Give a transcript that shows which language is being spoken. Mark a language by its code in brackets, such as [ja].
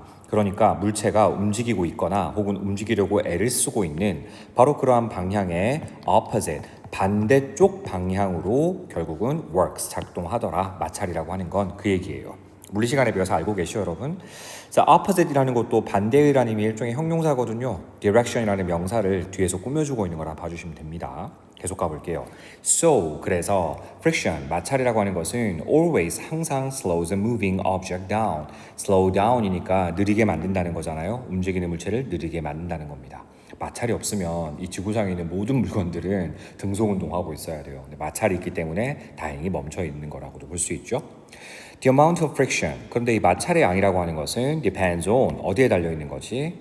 [ko] 그러니까 물체가 움직이고 있거나 혹은 움직이려고 애를 쓰고 있는 바로 그러한 방향의 opposite, 반대쪽 방향으로 결국은 works, 작동하더라. 마찰이라고 하는 건 그 얘기예요. 물리 시간에 배워서 알고 계시죠, 여러분? 자, opposite이라는 것도 반대의라는 의미의 일종의 형용사거든요. direction이라는 명사를 뒤에서 꾸며주고 있는 거라 봐주시면 됩니다. 계속 가볼게요. [en] So, [ko] 그래서 [en] friction, [ko] 마찰이라고 하는 것은 [en] always, [ko] 항상 [en] slows a moving object down. [ko] slow down이니까 느리게 만든다는 거잖아요. 움직이는 물체를 느리게 만든다는 겁니다. 마찰이 없으면 이 지구상에 있는 모든 물건들은 등속운동하고 있어야 돼요. 근데 마찰이 있기 때문에 다행히 멈춰 있는 거라고도 볼 수 있죠. [en] The amount of friction. [ko] 그런데 이 마찰의 양이라고 하는 것은 [en] depends on [ko] 어디에 달려 있는 거지?